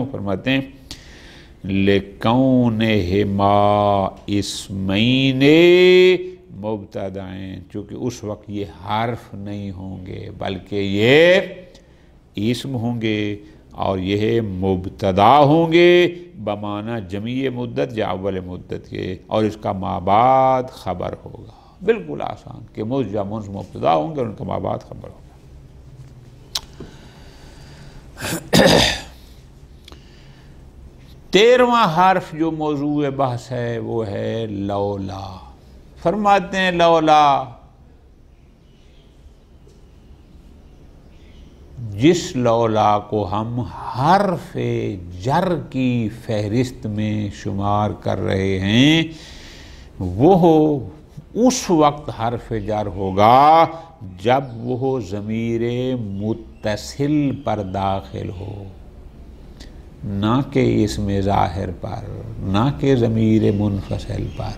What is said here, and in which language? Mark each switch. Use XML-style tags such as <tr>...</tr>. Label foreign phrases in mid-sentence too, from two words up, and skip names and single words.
<ur>فرماتے ہیں</ur> <ar>لِكَوْنِهِمَا اسمین مبتدائیں،</ar> <ur>چونکہ اس وقت یہ حرف نہیں ہوں گے بلکہ یہ اسم ہوں گے اور یہ مبتدا ہوں گے بمعنی جمعی مدت یا اول مدت کے، اور اس کا ما بعد خبر ہوگا۔ بالکل آسان کہ مز یا منز مبتدا ہوں گے اور ان کا ما بعد خبر ہوگا۔ 13واں حرف جو موضوع بحث ہے وہ ہے لولا۔ فرماتے ہیں لولا، جس لولا کو ہم حرف جر کی فہرست میں شمار کر رہے ہیں، وہ اس وقت حرف جر ہوگا جب وہ ضمیر متصل پر داخل ہو، نہ کہ اسم ظاہر پر، نہ کہ ضمیر منفصل پر۔</ur>